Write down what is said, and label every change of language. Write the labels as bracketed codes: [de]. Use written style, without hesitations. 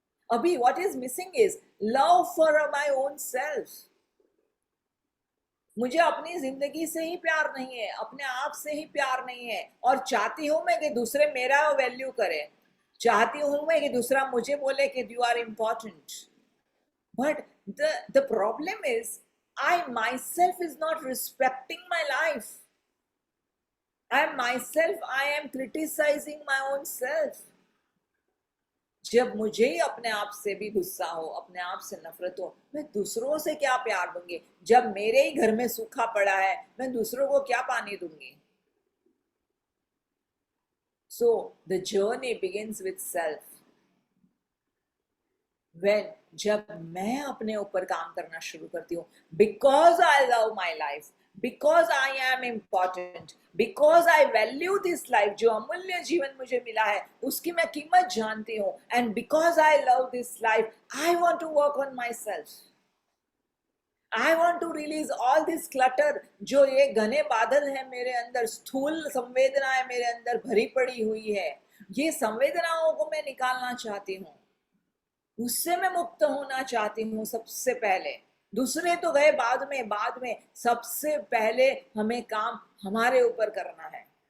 [en] अभी what is missing is love for my own self. [hi] मुझे अपनी जिंदगी से ही प्यार नहीं है, अपने आप से ही प्यार नहीं है, और चाहती हूं मैं कि दूसरे मेरा वैल्यू करें, चाहती हूं मैं कि दूसरा मुझे बोले कि [en] You are important. But the problem is I myself is not respecting my life. I am criticizing my own self. [hi] जब मुझे ही अपने आप से भी गुस्सा हो, अपने आप से नफरत हो, मैं दूसरों से क्या प्यार दूंगी? जब मेरे ही घर में सूखा पड़ा है, मैं दूसरों को क्या पानी दूंगी? [en] So the journey begins with self. When [hi] जब मैं अपने ऊपर काम करना शुरू करती हूँ, [en] because I love my life, because I am important, because I value this life, [hi] जो अमूल्य जीवन मुझे मिला है उसकी मैं कीमत जानती हूँ, [en] and because I love this life, I want to work on myself. I want to release all this clutter, [hi] जो ये घने बादल है मेरे अंदर, स्थूल संवेदनाएं मेरे अंदर भरी पड़ी हुई है, ये संवेदनाओं को मैं निकालना चाहती हूँ, उससे मैं मुक्त होना चाहती हूँ. सबसे पहले, दूसरे तो गए बाद में सबसे पहले हमें काम हमारे ऊपर करना है.